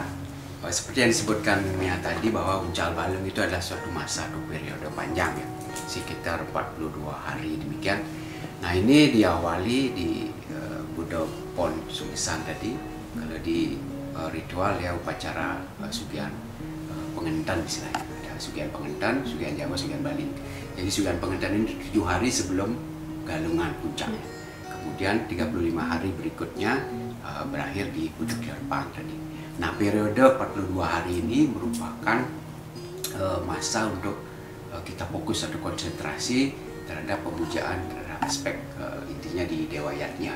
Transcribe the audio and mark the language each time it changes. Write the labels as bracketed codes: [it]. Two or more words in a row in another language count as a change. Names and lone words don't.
[id] Seperti yang disebutkan Mia tadi bahwa Uncal Balung itu adalah suatu masa atau periode panjang ya, sekitar 42 hari demikian. Nah ini diawali di Bude Pon Sungsang tadi. Kalau di ritual ya upacara sugihan pengentan istilahnya. Ada sugihan pengentan, sugihan Jawa, sugihan Bali. Jadi sugihan pengentan ini 7 hari sebelum galungan puncak. Kemudian 35 hari berikutnya berakhir di Bude Klion tadi. Nah periode 42 hari ini merupakan masa untuk kita fokus atau konsentrasi terhadap pemujaan terhadap aspek intinya di Dewa Yatnya.